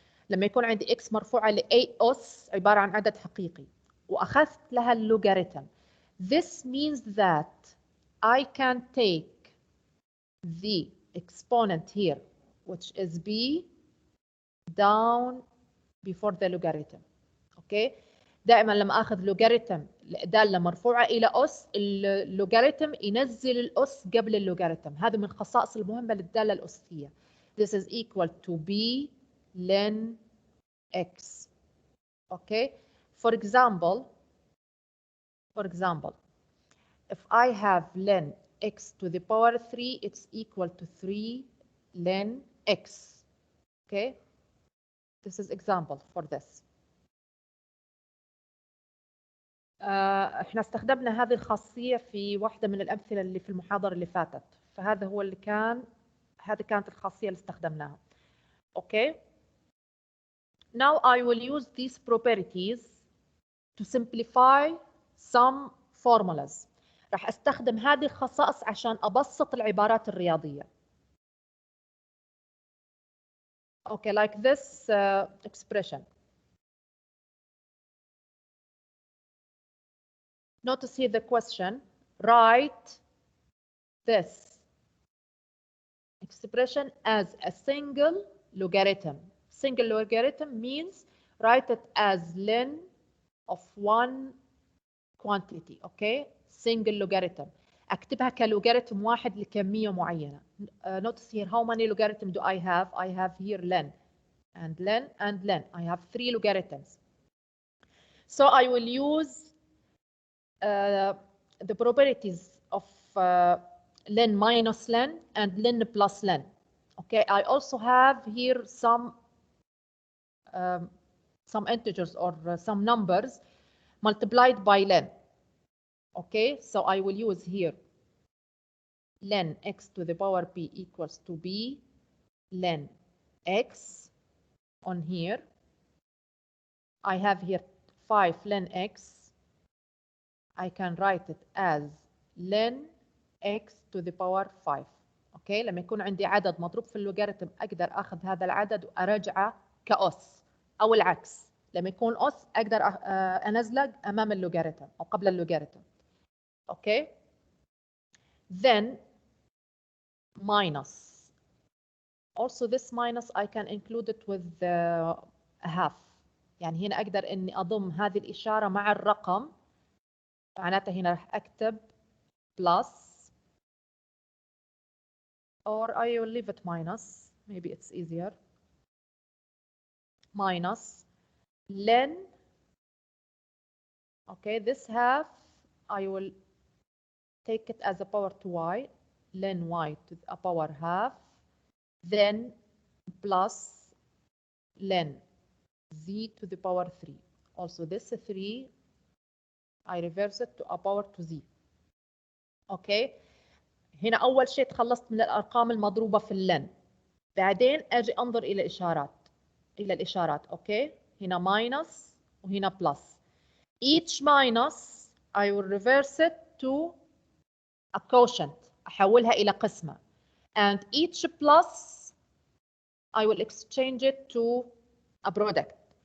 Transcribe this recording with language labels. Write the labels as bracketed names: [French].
[Arabic] لما يكون عندي x مرفوعة لأي أس عبارة عن عدد حقيقي وأخذت لها اللوغاريتم. [English] This means that I can take the exponent here, which is b, down before the logarithm. [Arabic] Okay, دائما لما اخذ لوغاريتم داله مرفوعه الى اس، اللوغاريتم ينزل الاس قبل اللوغاريتم. هذا من الخصائص المهمه للداله الاسيه. [English] This is equal to b len x. Okay, for example, if I have len x to the power 3, it's equal to 3 len x. Okay, this is example for this. [Arabic] احنا استخدمنا هذه الخاصية في واحدة من الأمثلة اللي في المحاضرة اللي فاتت، فهذا هو اللي هذه كانت الخاصية اللي استخدمناها. [English] Okay. Now I will use these properties to simplify some formulas. [Arabic] راح استخدم هذه الخصائص عشان أبسط العبارات الرياضية. [English] Okay, like this expression. Notice here the question, write this expression as a single logarithm. Single logarithm means write it as len of one quantity. Okay, single logarithm. [Arabic] اكتبها كلوغاريتم واحد لكمية معينة. [English] Notice here how many logarithm do I have? I have here len and len and len. I have 3 logarithms. So I will use the properties of len minus len and len plus len. Okay, I also have here some integers or some numbers multiplied by len. Okay, so I will use here len x to the power p equals to b len x on here. I have here 5 len x. I can write it as len x to the power 5. [Arabic] اوكي، لما يكون عندي عدد مضروب في اللوغاريتم اقدر اخذ هذا العدد وارجعه كأس، او العكس لما يكون أس اقدر انزله امام اللوغاريتم او قبل اللوغاريتم. [English] Okay, then minus. Also this minus I can include it with a half. [Arabic] يعني هنا اقدر اني اضم هذه الاشاره مع الرقم، معناتها هنا راح اكتب [English] plus or I will leave it minus, maybe it's easier. Minus len, okay, this half I will take it as a power to y, len y to a power half, then plus len z to the power 3. Also this 3 I reverse it to a power to z. okay. [Arabic] هنا أول شيء تخلصت من الأرقام المضروبة في اللن، بعدين أجي أنظر إلى الإشارات. أوكي، هنا minus وهنا plus. [English] Each minus I will reverse it to a quotient، [Arabic] أحولها إلى قسمة. [English] And each plus I will exchange it to a product.